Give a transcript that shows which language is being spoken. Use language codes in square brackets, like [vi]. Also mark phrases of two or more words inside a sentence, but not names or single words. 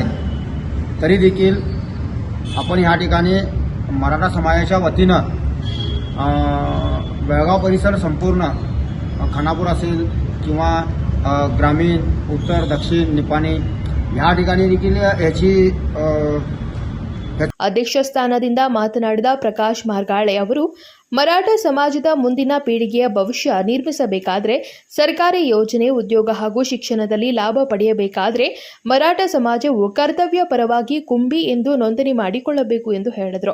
[mr] तरी देखील आपण ह्या ठिकाणी मराठा समाजाच्या वतीनं बेळगाव परिसर संपूर्ण खानापूर असेल किंवा ग्रामीण, उत्तर, दक्षिण, निपाणी या ठिकाणी देखील याची [kn] ಅಧ್ಯಕ್ಷ ಸ್ಥಾನದಿಂದ ಮಾತನಾಡಿದ ಪ್ರಕಾಶ್ ಮಾರ್ಗಾಳೆ ಅವರು, ಮರಾಠ ಸಮಾಜದ ಮುಂದಿನ ಪೀಳಿಗೆಯ ಭವಿಷ್ಯ ನಿರ್ಮಿಸಬೇಕಾದರೆ ಸರ್ಕಾರಿ ಯೋಜನೆ, ಉದ್ಯೋಗ ಹಾಗೂ ಶಿಕ್ಷಣದಲ್ಲಿ ಲಾಭ ಪಡೆಯಬೇಕಾದರೆ ಮರಾಠ ಸಮಾಜವು ಕರ್ತವ್ಯ ಪರವಾಗಿ ಕುಂಬಿ ಎಂದು ನೋಂದಣಿ ಮಾಡಿಕೊಳ್ಳಬೇಕು ಎಂದು ಹೇಳಿದರು.